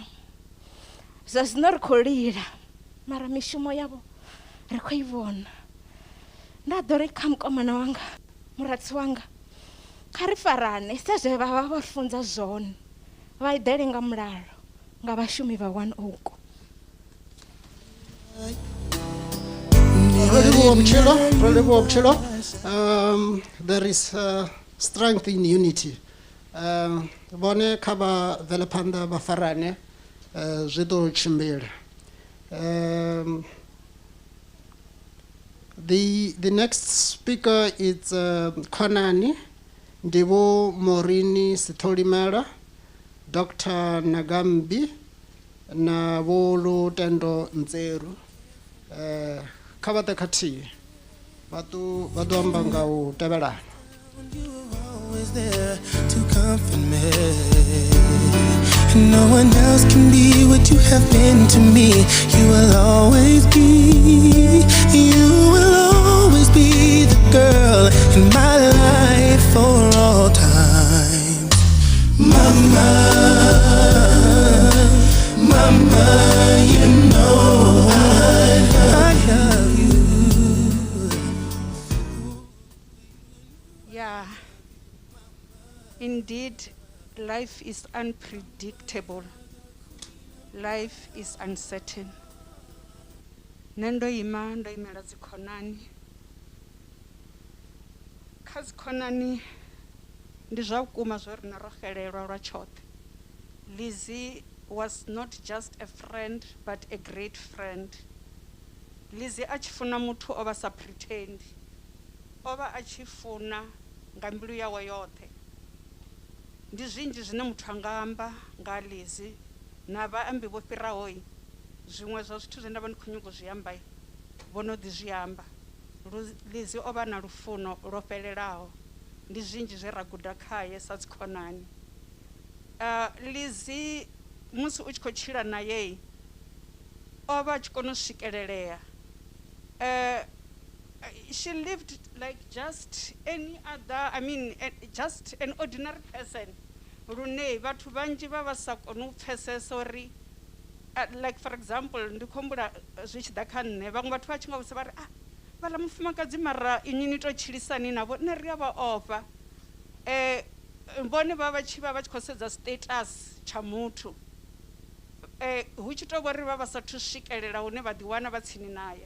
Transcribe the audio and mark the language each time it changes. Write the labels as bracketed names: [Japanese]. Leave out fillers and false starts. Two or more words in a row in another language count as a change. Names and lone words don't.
[Venda] Zwa zwino ri khou lila, mara mishumo yavho ri khou i vhona. Nda ḓo ri kha mukomana wanga, muratsi wanga, kha ri farane sa zwe vha vha ri funza zwone, vha eḓele nga mulalo nga vhashumi vha One Oak. [English] There is strength in unity. [Venda] Bone kha vha bvele phanḓa vha farane, zwi ḓo tshimbila. [English] The next speaker is Khonani Ndivo Morini Sitholimela, Dr. [Venda] Nagambi na Volo Tendo Nzeru. Kha vha ḓe khathihi vha ḓo amba nga u tevhelana. [English] You were always there to comfort me. And no one else can be what you have been to me. You will always be, you will always be the girl in my life for all time. Mama, mama, you know I love you. Yeah, indeed, life is unpredictable. Life is uncertain. [Venda] Nendo ima ndo imela dzikhonani. Kha dzikhonani ndi zwa vhukuma zwo rina ro xelelwa lwa tshoṱhe. Lizzy was not just a friend but a great friend. Lizzy a tshi funa muthu o vha sa pretend. O vha a tshi funa nga mbilu yawe yoṱhe. Ndi zwinzhi zwine muthu anga amba nga Lizzy na vhaambi vho fhiraho zwiṅwe zwa zwithu zwe nda vha ndi khou nyaga u zwi amba vho no ḓi zwi amba. Lizzy o vha na lufuno lwo fhelelaho. Ndi zwinzhi zwe ra guda khaye sa dzikhonani. Lizzy musi u tshi khou tshila naye o vha a tshi kona u swikelelea. [English] She lived like just any other, just an ordinary person. [Venda] Lune vhathu vhanzhi vha vha sa kona u pfesesa uri, [English] like for example [Venda] ndi khou humbula zwi tshi ḓa kha nṋe vhaṅwe vhathu vha tshi nga vhusa vha ri vhaḽa mufumakadzi mara inwi ni to tshilisani navho nne ri a vha ofha. Vhone vha tshi khou sedza status tsha muthu, hu tshi tou vhori vha vha sathu swikelela hune vha ḓiwana vha tsini naye.